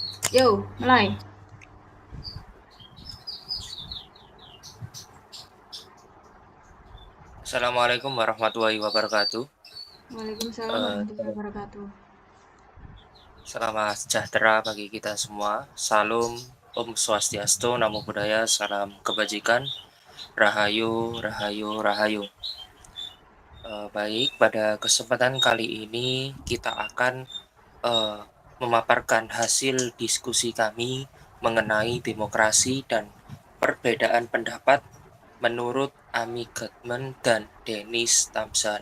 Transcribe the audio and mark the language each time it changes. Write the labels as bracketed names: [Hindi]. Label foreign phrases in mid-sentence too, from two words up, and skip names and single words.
[Indonesian] Yo, mulai. [Arabic] السلام عليكم ورحمة الله وبركاته. Waalaikumsalam Eh, ورحمة الله وبركاته. [Indonesian] Selamat sejahtera bagi kita semua. Salam [Sanskrit] Om Swastiastu, [Pali] Namo Buddhaya, [Indonesian] salam kebajikan, Rahayu, Rahayu, Rahayu. Baik, pada kesempatan kali ini kita akan eh, memaparkan hasil diskusi kami mengenai demokrasi dan perbedaan pendapat menurut Ami Gutman dan Dennis Thompson.